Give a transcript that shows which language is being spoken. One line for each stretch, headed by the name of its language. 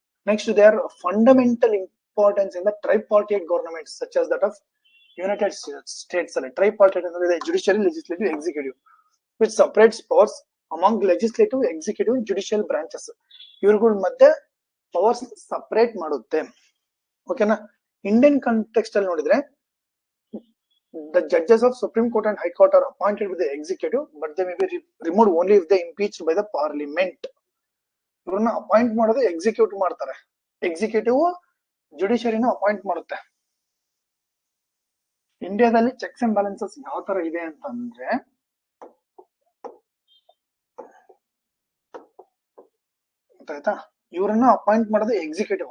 English: Next they are fundamental importance in the tripartite government such as that of United States ಅಲ್ಲಿ. Tripartite ಅಂದ್ರೆ judiciary, legislative, executive which separates powers among legislative, executive, judicial branches.
Kannada: ಇವ್ರಗಳ ಮಧ್ಯೆ powers separate ಮಾಡುತ್ತೆ. ಓಕೆನಾ. Indian context ಅಲ್ಲಿ ನೋಡಿದ್ರೆ
English: the judges of Supreme Court and High Court are appointed with the executive, but they may be removed only if they impeached by the parliament.
Kannada: ಇವ್ರನ್ನ appoint ಮಾಡೋದು executive ಮಾಡ್ತಾರೆ, executive ಜುಡಿಷಿಯರಿನ appoint ಮಾಡುತ್ತೆ. ಇಂಡಿಯಾದಲ್ಲಿ checks and balances ಯಾವ ತರ ಇದೆ ಅಂತಂದ್ರೆ, ಗೊತ್ತಾಯ್ತಾ, ಇವ್ರನ್ನ ಅಪಾಯಿಂಟ್ ಮಾಡೋದು ಎಕ್ಸಿಕ್ಯೂಟಿವ್.